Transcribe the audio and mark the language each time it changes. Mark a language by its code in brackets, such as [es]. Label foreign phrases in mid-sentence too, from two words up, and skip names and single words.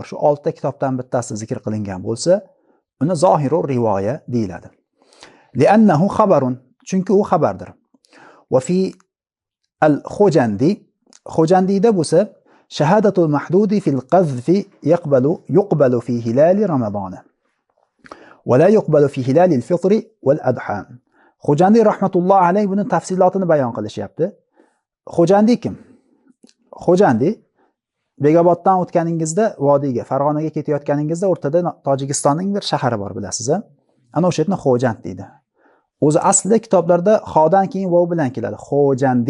[uz] Shu 6 ta kitobdan bittasi zikr qilingan bo'lsa, uni zohirur rivoya deyiladi. [ar] لأنه خبر, [uz] chunki u xabardir. [ar] Va fi al-Khujandida bo'lsa, شهادة المحدود في القذف يقبل في هلال رمضان. ولا يقبل في هلال الفطر والأضحى. [uz] Xujandi rahmatullohi alayhi buni tafsilotini bayon qilishyapti. Xujandi kim? Xujandi Begoboddan o'tganingizda vodiyga, Farg'onaga ketayotganingizda o'rtada Tojikistonning bir shahari bor, bilasiz-a? Ana o'sha yerni Xojand deydi. O'zi aslida kitoblarda xodan keyin vov bilan keladi, Xojandi.